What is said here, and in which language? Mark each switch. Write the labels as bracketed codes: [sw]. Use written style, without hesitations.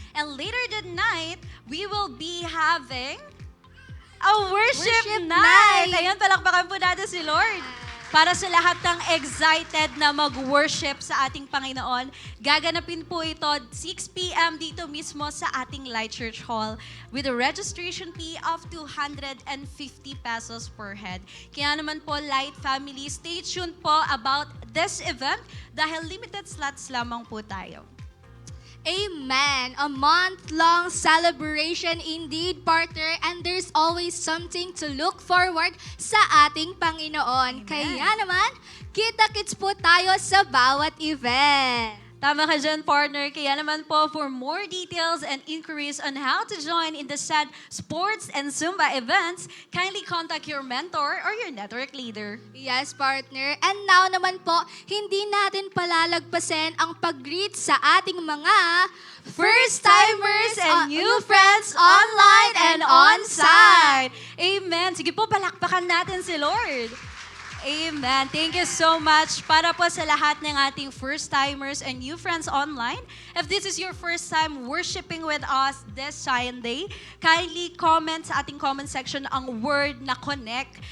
[en] And later that night, we will be having a worship night. [tl] Ayan, palakpakan po natin si Lord. Para sa lahat ng excited na mag-worship sa ating Panginoon, gaganapin po ito 6 p.m. dito mismo sa ating [en] Light Church Hall with a registration fee of 250 pesos per head. [tl] Kaya naman po, Light Family, [en] stay tuned [tl] po about this event dahil [en] limited slots [tl] lamang po tayo. [en] Amen. A month-long celebration indeed, partner. And there's always something to look forward [tl] sa ating Panginoon. [en] Amen. [tl] Kaya naman, kita-kits po tayo sa bawat event. Tama ka dyan, partner. Kaya naman po, [en] for more details and inquiries on how to join in the said sports and Zumba events, kindly contact your mentor or your network leader. Yes, partner. [tl] And now naman po, hindi natin palalagpasin ang pag-greet sa ating mga first-timers [en] and new friends online and on-site. [tl] Amen. Sige po, palakpakan natin si Lord. Amen. [en] Thank you so much. [tl] Para po sa lahat ng ating [en] first-timers and new friends online, if this is your first time worshiping with us this Sunday, kindly comment sa ating comment section ang word na connect.